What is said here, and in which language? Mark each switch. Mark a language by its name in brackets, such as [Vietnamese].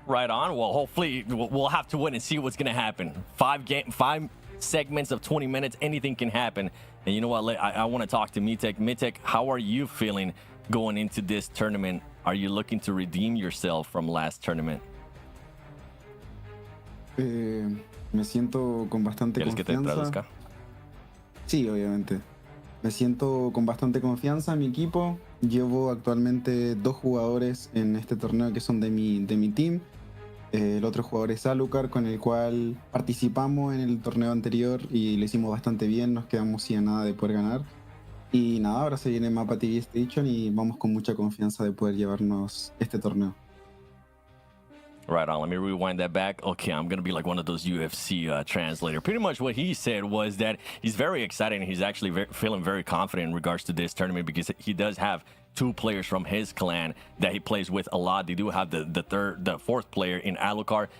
[English] Well, hopefully we'll have to wait and see what's going to happen. Five segments of 20 minutes, anything can happen. And you know what, I want to talk to MITEK. MITEK, how are you feeling going into this tournament? Are you looking to redeem yourself from last tournament? [Spanish] Me siento con bastante ¿Quieres que te traduzca? Sí, obviamente. Me siento con bastante confianza en mi equipo. Llevo actualmente 2 jugadores en este torneo que son de mi team. El otro jugador es Alucard, con el cual participamos en el torneo anterior y lo hicimos bastante bien. Nos quedamos sin a nada de poder ganar. Y nada, ahora se viene Mapa TV Station y vamos con mucha confianza de poder llevarnos este torneo. [English] Right on. Let me rewind that back. Okay, I'm going to be like one of those UFC translator. Pretty much what he said was that he's very excited and he's actually feeling very confident in regards to this tournament, because he does have 2 players from his clan that he plays with a lot. They do have the fourth player in Alucard.